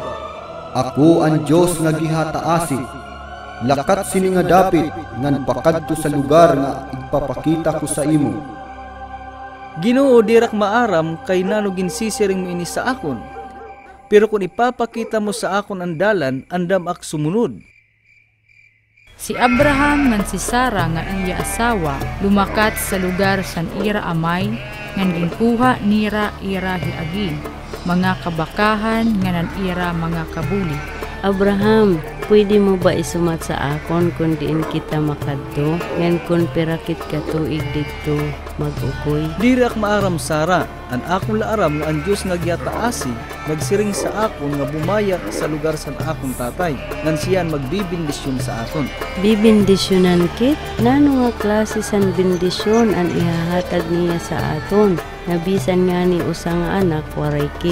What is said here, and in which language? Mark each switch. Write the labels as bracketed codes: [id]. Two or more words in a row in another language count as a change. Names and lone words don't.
[war] Ako ang Diyos nga gihataasip. Lakat sini nga dapit ngan pakadto sa lugar nga ipapakita ko sa imo. Ginoo dirak maaram kay nano ginsisiring mo ini sa akon. Pero kung ipapakita mo sa akon ang dalan, andam ak sumunod. Si Abraham ngan si Sara nga iya asawa lumakat sa lugar san ira amay ngan ginkuha nira ira hiagi mga kabakahan nganan ira mga kabuli. Abraham, pwede mo ba isumat sa akon kung diin kita makadto? Ngan kung pirakit ka tuig dito mag-ukoy? Dirak maaram Sara, an akong laaram nga ang Diyos nga giyataasi, nagsiring sa akon nga bumaya sa lugar sa akong tatay, ngan siyan magbibindisyon sa akon. Bibindisyonan kit? Nano nga klase san bindisyon ang ihahatag niya sa aton? Nabisan nga ni usang anak waray kit.